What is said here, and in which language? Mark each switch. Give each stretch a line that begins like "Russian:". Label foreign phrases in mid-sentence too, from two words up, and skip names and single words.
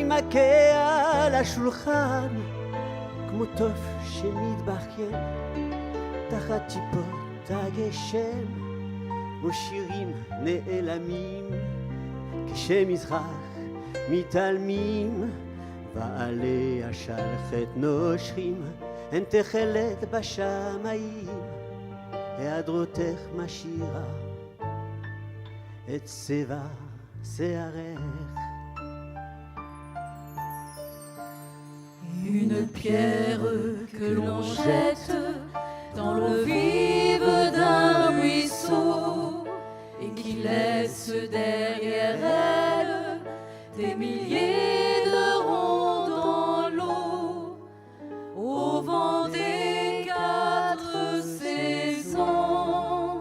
Hebrew: מכה על השולחן כמו תוף שמתבכיין תחת טיפות הגשם, כמו שירים נעלמים כשמזרח מתעלמים, ועלי השלכת נושרים הן תכלת בשמיים, היעדרותך משאירה את צבע שערך.
French: Une pierre que l'on jette dans l'eau vive d'un ruisseau et qui laisse derrière elle des milliers de ronds dans l'eau, au vent des quatre saisons.